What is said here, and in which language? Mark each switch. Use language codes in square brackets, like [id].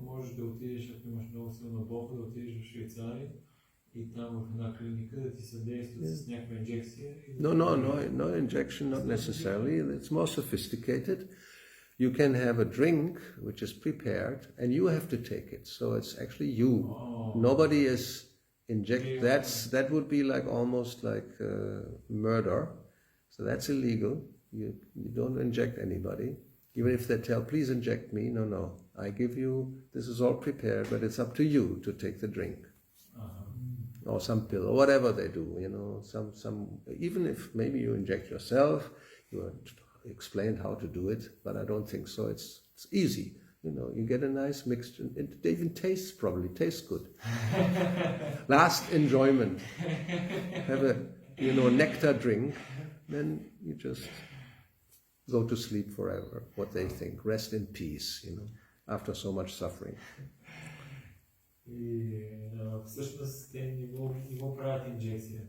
[bg] Можеш да отидеш, ако имаш много силна болка, да отидеш в Швейцария и там в една клиника да ти съдействат с някаква инжекция. [en] No injection, not necessarily. It's more sophisticated. You can have a drink which is prepared and you have to take it. So it's actually you. Nobody is inject. That would be like almost like murder. So that's illegal. You don't inject anybody. Even if they tell, please inject me. No. I give you, this is all prepared, but it's up to you to take the drink. Or some pill, or whatever they do, some even if maybe you inject yourself, you are explained how to do it, but I don't think so. It's easy, you get a nice mixture. It even probably tastes good. Last enjoyment. Have a nectar drink, then you just go to sleep forever, what they think. Rest in peace, after so much suffering. [bg] И всъщност те не го правят инжекция.